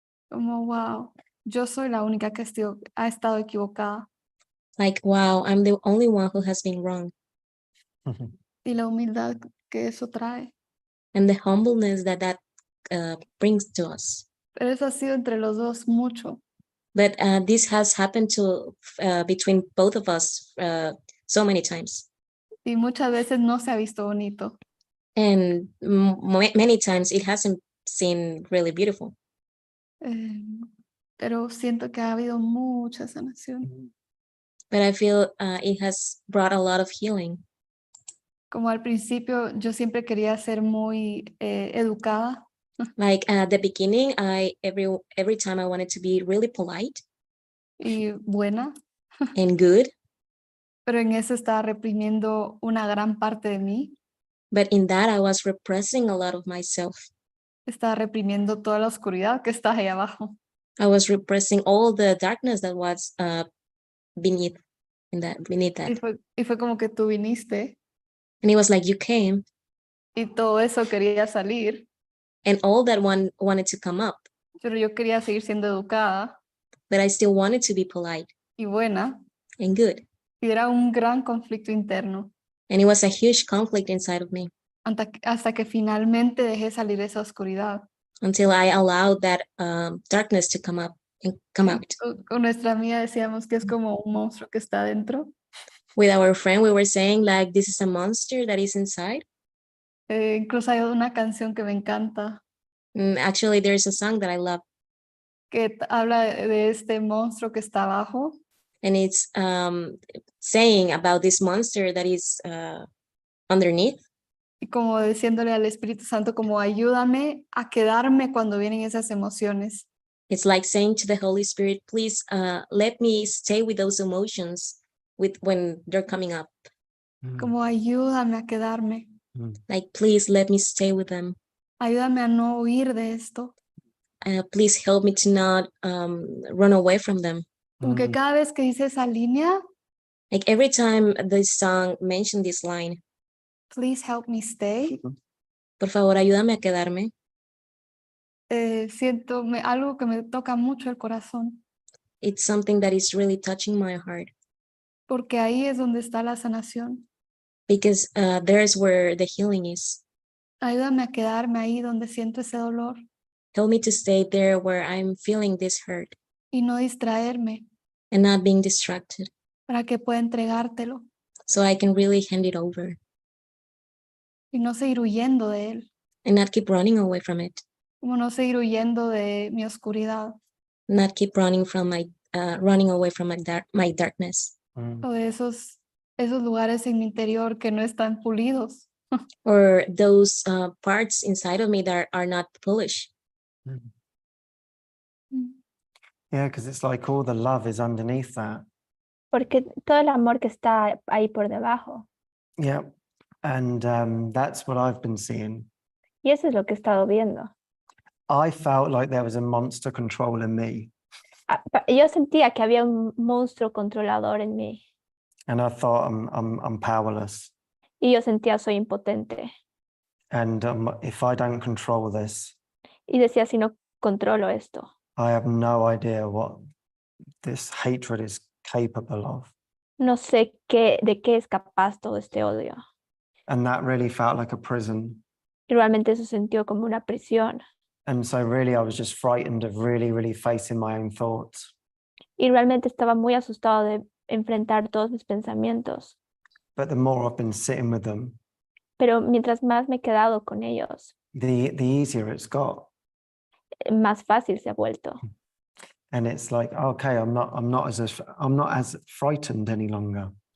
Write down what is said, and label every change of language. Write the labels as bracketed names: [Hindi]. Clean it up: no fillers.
[Spanish] Como, wow, yo soy la única que ha estado equivocada. [English] Like, wow, I'm the only one who has been wrong. [Spanish] Y la humildad que eso trae. [English] And the humbleness that brings to us. [Spanish] Pero eso ha sido entre los dos mucho. [English] But this has happened to between both of us so many times. [Spanish] Y muchas veces no se ha visto bonito. [English] And many times it hasn't seemed really beautiful. [Spanish] Pero siento que ha habido mucha sanación. [English] But I feel it has brought a lot of healing. [Spanish] Como al principio yo siempre quería ser muy educada. [English] Like at the beginning, every time I wanted to be really polite [Spanish] Y buena. [English] and good. [Spanish] Pero en eso estaba reprimiendo una gran parte de mí. [English] But in that, I was repressing a lot of myself. [Spanish] Estaba reprimiendo toda la oscuridad que está ahí abajo. [English] I was repressing all the darkness that was beneath that. [Spanish] Y fue como que tú viniste. [English] And it was like you came. [Spanish] Y todo eso quería salir. [English] And all that one wanted to come up. [Spanish] Pero yo quería seguir siendo educada. [English] But I still wanted to be polite. [Spanish] Y buena. [English] And good. [Spanish] Y era un gran conflicto interno. [English] And it was a huge conflict inside of me [Spanish] Hasta que finalmente dejé salir esa oscuridad. [English] until I allowed that darkness to come up and come out. [Spanish] Con nuestra amiga decíamos que es como un monstruo que está dentro. [English] With our friend, we were saying like, this is a monster that is inside. [Spanish] Incluso hay una canción que me encanta [English] Actually, there's a song that I love, [Spanish] que habla de este monstruo que está abajo. [English] and it's saying about this monster that is underneath. [Spanish] Y como diciéndole al Espíritu Santo como ayúdame a quedarme cuando vienen esas emociones. [English] It's like saying to the Holy Spirit, please let me stay with those emotions when they're coming up. [Spanish] Como ayúdame a quedarme. [English] Like, please let me stay with them. [Spanish] Ayúdame a no huir de esto. [English] Please help me to not run away from them. [Spanish] Como que cada vez que dice esa línea, [English] Like every time this song mentioned this line, please help me stay, [Spanish] por favor, ayúdame a quedarme. siento algo que me toca mucho el corazón. [English] It's something that is really touching my heart, [Spanish] Porque ahí es donde está la sanación. [English] because there's where the healing is. [Spanish] Ayúdame a quedarme ahí donde siento ese dolor [English] Help me to stay there where I'm feeling this hurt [Spanish] y no distraerme [English] and not being distracted, [Spanish] para que pueda entregártelo [English] so I can really hand it over [Spanish] y no seguir huyendo de él, [English] and not keep running away from it, [Spanish] como no seguir huyendo de mi oscuridad [English] not keep running from running away from my darkness, [Spanish] o de esos lugares en mi interior que no están pulidos. [English] or those parts inside of me that are not foolish. Yeah, because it's like all the love is underneath that. [Spanish] Porque todo el amor que está ahí por debajo. [English] Yeah. And that's what I've been seeing. [Spanish] Y eso es lo que he estado viendo. [English] I felt like there was a monster controlling me. [Spanish] Yo sentía que había un monstruo controlador en mí. [English] And I thought I'm powerless. [Spanish] Y yo sentía soy impotente. [English] And if I don't control this, [Spanish] Y decía, si no controlo esto, [English] I have no idea what this hatred is capable of. [Spanish] no sé de qué es capaz todo este odio. [English] And that really felt like a prison. [Spanish] Y realmente eso sintió como una prisión. [English] And so really I was just frightened of really, really facing my own thoughts. [Spanish] Y realmente estaba muy asustado de enfrentar todos mis pensamientos. [English] But the more I've been sitting with them, [Spanish] Pero mientras más me he quedado con ellos, [English] the easier it's got. [Spanish] más fácil se ha vuelto. [English] And it's like, okay, I'm not as frightened any longer.